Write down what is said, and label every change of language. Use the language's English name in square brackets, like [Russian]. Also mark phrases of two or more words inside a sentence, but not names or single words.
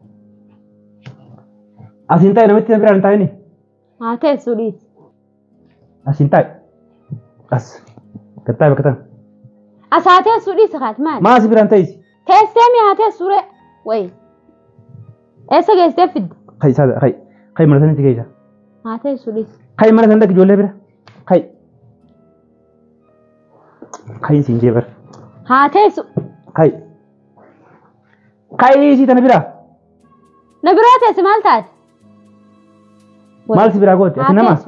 [Oromo] Asin ta'e namatti biraan hin taa'ini. Haa teessuu dhiisi. Asin ta'e. As. Kattaa bakka tan. As haa teessuu dhiisi kaati maali? Maa asi biraan ta'isi? Teessee mi haa teessuu ree? Wayi. Eessa geessee fidde? Kai saada kai. Kai mana sanitti geessa. Haa teessuu dhiisi. Kai mana san dhaqi ijoollee bira. Kai. Kai siin jee bara. Haa teessu. Kai. Kai isii tana bira. Na biraa teessi maal taate? Maal si biraa goote? Ati nama?